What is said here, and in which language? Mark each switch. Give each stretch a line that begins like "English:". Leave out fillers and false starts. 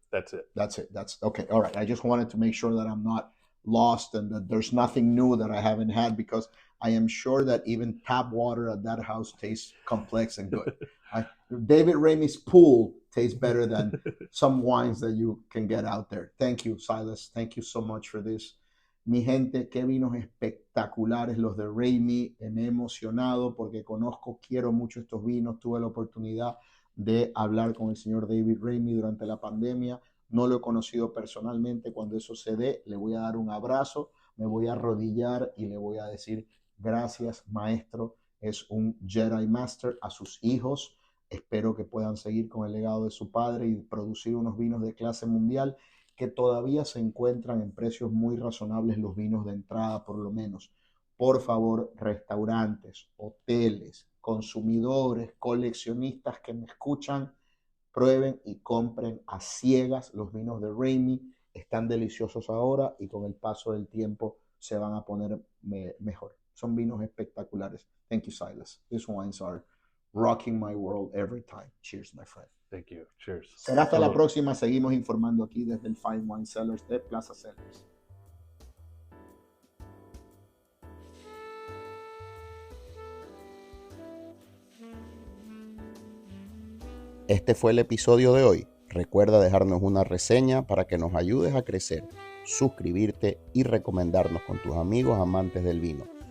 English: That's okay. All right. I just wanted to make sure that I'm not lost and that there's nothing new that I haven't had, because I am sure that even tap water at that house tastes complex and good. David Ramey's pool tastes better than some wines that you can get out there. Thank you, Silas. Thank you so much for this.
Spanish: Mi gente, qué vinos espectaculares los de Ramey. Me he emocionado porque quiero mucho estos vinos. Tuve la oportunidad de hablar con el señor David Ramey durante la pandemia. No lo he conocido personalmente. Cuando eso se dé, le voy a dar un abrazo, me voy a arrodillar y le voy a decir gracias, maestro. Es un Jedi Master. A sus hijos, espero que puedan seguir con el legado de su padre y producir unos vinos de clase mundial, que todavía se encuentran en precios muy razonables, los vinos de entrada por lo menos. Por favor, restaurantes, hoteles, consumidores, coleccionistas que me escuchan, prueben y compren a ciegas los vinos de Ramey. Están deliciosos ahora y con el paso del tiempo se van a poner mejor. Son vinos espectaculares.
English: Thank you, Silas. These wines are rocking my world every time. Cheers, my friend. Thank you. Cheers.
Spanish: Será hasta la próxima. Seguimos informando aquí desde el Fine Wine Cellars de Plaza Cellars. Este fue el episodio de hoy. Recuerda dejarnos una reseña para que nos ayudes a crecer, suscribirte y recomendarnos con tus amigos amantes del vino.